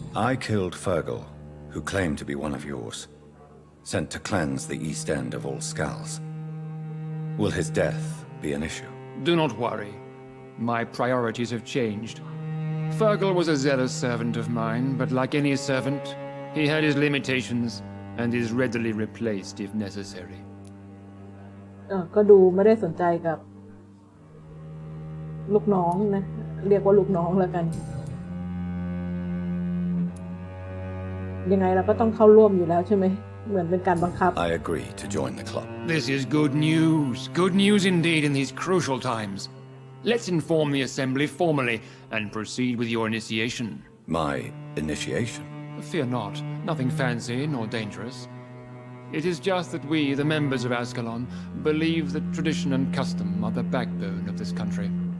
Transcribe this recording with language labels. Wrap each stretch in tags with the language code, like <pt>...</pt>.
<en>I killed Fergal, who claimed to be one of yours, sent to cleanse the East End of all Scals. Will his death be an issue? Do not worry. My priorities have changed. Fergal was a zealous servant of mine, but like any servant, he had his limitations and is readily replaced if necessary.</en> <th>ก็ดูไม่ได้สนใจกับลูกน้องนะ เรียกว่าลูกน้องแล้วกัน ยังไงเราก็ต้องเข้าร่วมอยู่แล้วใช่ไหม เหมือนเป็นการบังคับ</th> <en>I agree to join the club. This is good news. Good news indeed in these crucial times. Let's inform the Assembly formally and proceed with your initiation. My initiation? Fear not. Nothing fancy nor dangerous. It is just that we, the members of Ascalon, believe that tradition and custom are the backbone of this country.</en>